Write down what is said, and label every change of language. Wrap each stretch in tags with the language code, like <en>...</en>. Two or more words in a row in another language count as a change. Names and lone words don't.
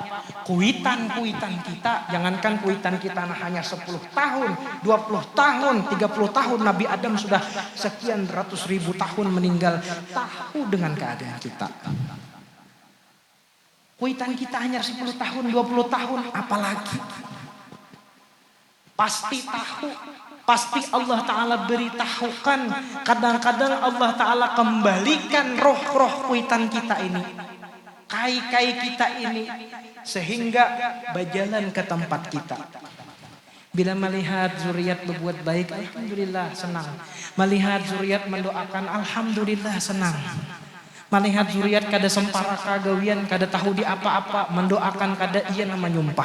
<bjn>Kuitan-kuitan kita, jangankan kuitan kita hanya 10 tahun, 20 tahun, 30 tahun. Nabi Adam sudah sekian ratus ribu tahun meninggal. Tahu dengan keadaan kita. Kuitan kita hanya 10 tahun, 20 tahun, apalagi. Pasti tahu. Pasti Allah Ta'ala beritahukan. Kadang-kadang Allah Ta'ala kembalikan roh-roh kuitan kita ini. Kai-kai kita ini sehingga berjalan ke tempat kita. Bila melihat zuriat berbuat baik, alhamdulillah senang. Melihat zuriat mendoakan, alhamdulillah senang. Melihat zuriat kada sempara kagawian, kada tahu di apa-apa, mendoakan kada iya nama nyumpah.</bjn>